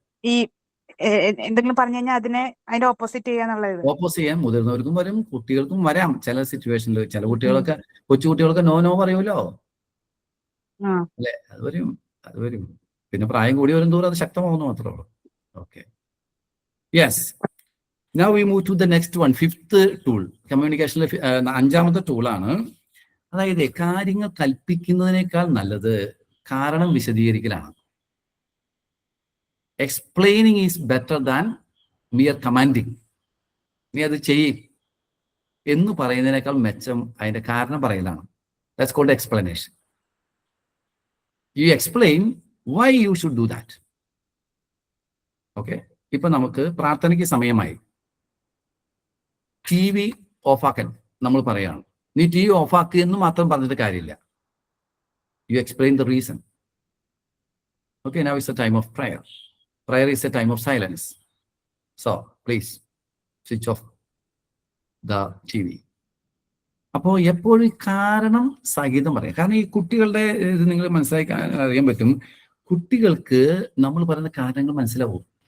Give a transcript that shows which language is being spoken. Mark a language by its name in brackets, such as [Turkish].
[Malayalam] ഈ എന്തെങ്കിലും പറഞ്ഞു കഴിഞ്ഞാൽ അതിന്റെ ഓപ്പോസിറ്റ് ചെയ്യാന്നുള്ളത്. ഓപ്പോസിറ്റ് ചെയ്യാൻ മുതിർന്നവർക്കും വരും, കുട്ടികൾക്കും വരാം ചില സിറ്റുവേഷനിൽ. ചില കുട്ടികളൊക്കെ, കൊച്ചു കുട്ടികളൊക്കെ നോ പറയുമല്ലോ അല്ലെ? അത് വരും. പിന്നെ പ്രായം കൂടി വരും തോറും അത് ശക്തമാവുന്നു മാത്രമേ ഉള്ളൂ. [English] Okay, yes. Now we move to the next one, 5th tool. [Malayalam] കമ്മ്യൂണിക്കേഷനിലെ 5ാമത്തെ ടൂളാണ്. അതായത് കാര്യങ്ങൾ കൽപ്പിക്കുന്നതിനേക്കാൾ നല്ലത് കാരണം വിശദീകരിക്കലാണ്. [English] Explaining is better than mere commanding. [Malayalam] നീ അത് ചെയ്യും എന്ന് പറയുന്നതിനേക്കാൾ മെച്ചം അതിന്റെ കാരണം പറയലാണ്. [English] That's called explanation. You explain why you should do that. [Malayalam] Okay, ഇപ്പൊ നമുക്ക് പ്രാർത്ഥനയ്ക്ക് സമയമായി, TV ഓഫാക്കാൻ നമ്മൾ പറയാണ്. നീ TV ഓഫാക്കുക എന്ന് മാത്രം പറഞ്ഞിട്ട് കാര്യമില്ല. [English] You explain the reason. Okay, now it's a time of prayer. Prayer is a time of silence. So, please switch off the TV. [Malayalam] അപ്പോൾ എപ്പോഴും കാരണം സഹിതം പറയാം. കാരണം ഈ കുട്ടികളുടെ ഇത് നിങ്ങൾ മനസ്സിലാക്കാൻ അറിയാൻ പറ്റും. കുട്ടികൾക്ക് നമ്മൾ പറയുന്ന കാരണങ്ങൾ മനസ്സിലാവും.